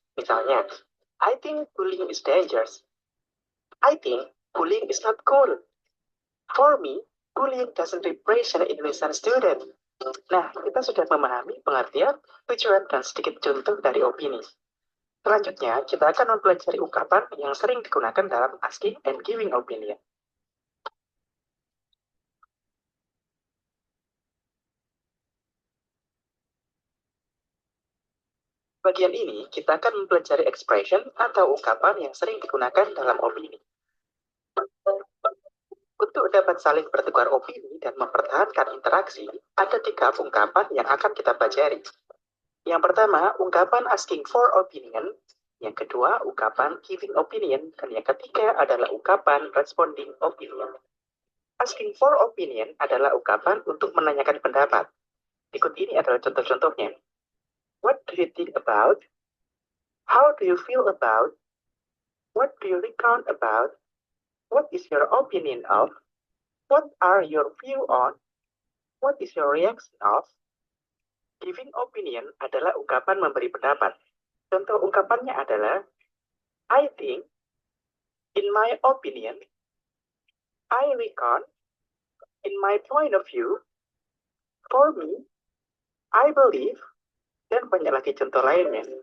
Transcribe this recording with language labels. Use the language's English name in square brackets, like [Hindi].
[Indonesian] Misalnya, [English] I think bullying is dangerous. I think bullying is not cool. For me, bullying doesn't represent innocent student. [Indonesian] Nah, kita sudah memahami pengertian, tujuan, dan sedikit contoh dari opini. Selanjutnya, kita akan mempelajari ungkapan yang sering digunakan dalam asking and giving opinion. Bagian ini, kita akan mempelajari expression atau ungkapan yang sering digunakan dalam opini. Untuk dapat saling bertukar opini dan mempertahankan interaksi, ada 3 ungkapan yang akan kita pelajari. Yang pertama, ungkapan asking for opinion. Yang kedua, ungkapan giving opinion. Dan yang ketiga adalah ungkapan responding opinion. Asking for opinion adalah ungkapan untuk menanyakan pendapat. Berikut ini adalah contoh-contohnya. [English] What do you think about? How do you feel about? What do you recount about? What is your opinion of? What are your view on? What is your reaction of? [Indonesian] Giving opinion adalah ungkapan memberi pendapat. Contoh ungkapannya adalah, [English] I think, in my opinion, I reckon, in my point of view, for me, I believe, [Indonesian] dan banyak lagi contoh lainnya.